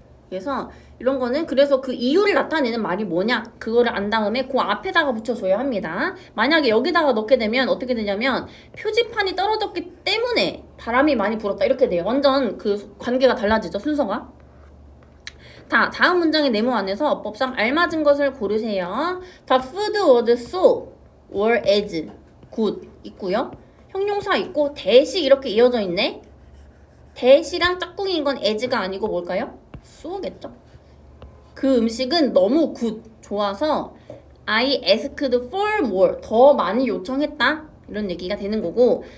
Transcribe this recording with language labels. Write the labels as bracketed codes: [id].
[ko] 그래서 이런 거는 그래서 그 이유를 나타내는 말이 뭐냐 그거를 안 다음에 그 앞에다가 붙여줘야 합니다. 만약에 여기다가 넣게 되면 어떻게 되냐면 표지판이 떨어졌기 때문에 바람이 많이 불었다 이렇게 돼요. 완전 그 관계가 달라지죠, 순서가. 자, 다음 문장의 네모 안에서 어법상 알맞은 것을 고르세요. [en] The food was so or as good [ko] 있고요. 형용사 있고 대시 이렇게 이어져 있네. 대시랑 짝꿍인 건 as가 아니고 뭘까요? so겠죠. 그 음식은 너무 good, 좋아서 [en] I asked for more, [ko] 더 많이 요청했다. 이런 얘기가 되는 거고.